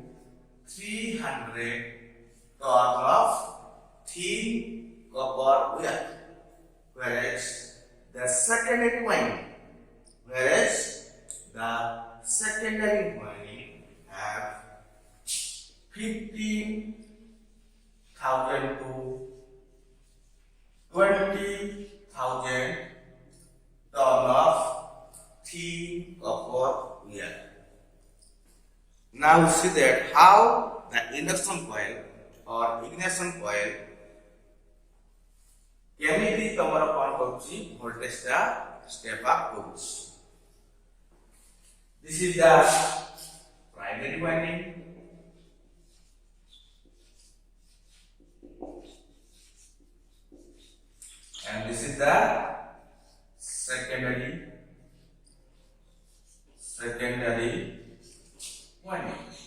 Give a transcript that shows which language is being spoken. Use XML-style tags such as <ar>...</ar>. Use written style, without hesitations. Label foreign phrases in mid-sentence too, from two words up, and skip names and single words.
<en>300 turn of thin copper wire, whereas the secondary winding have 15,000 to 20,000 ton of thin copper wire. Now see that how the induction coil or ignition coil</en> <or>କେମିତି ତମର କୌଣ କରୁଛି ଭୋଲ୍ଟେଜ ଟା</or> <en>step up करूची. This is the primary winding and this is the secondary winding.</en>